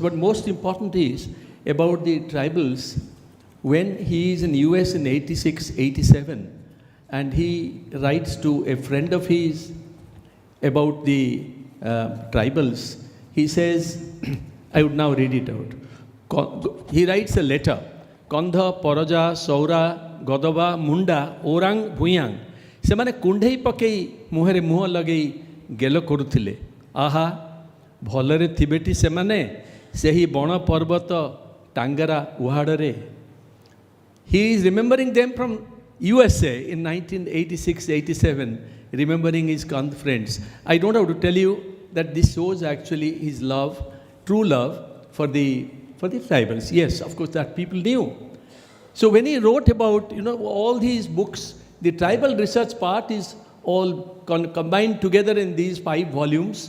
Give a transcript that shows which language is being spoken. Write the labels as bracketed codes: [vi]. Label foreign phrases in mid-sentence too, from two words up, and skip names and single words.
[en] But most important is about the tribals when he is in US in 86, 87, and he writes to a friend of his about the tribals. He says, I would now read it out. He writes a letter. Kandha, Paraja, Saura, Godava, Munda, Orang, Bhuyang. [or] ସେମାନେ କୁଣ୍ଢେଇ ପକେଇ ମୁହଁରେ ମୁହଁ ଲଗେଇ ଗେଲ କରୁଥିଲେ। ଆହା ଭଲରେ ଥିବେଟି ସେମାନେ ସେହି ବଣ ପର୍ବତ ଟାଙ୍ଗରା ଉହାଡ଼ରେ। [en] He is remembering them from USA in 1986-87, remembering his Kandh friends. I don't have to tell you that this shows actually his love, true love for the tribals. Yes, of course, that people knew. So when he wrote about, all these books, the tribal research part is all combined together in these 5 volumes.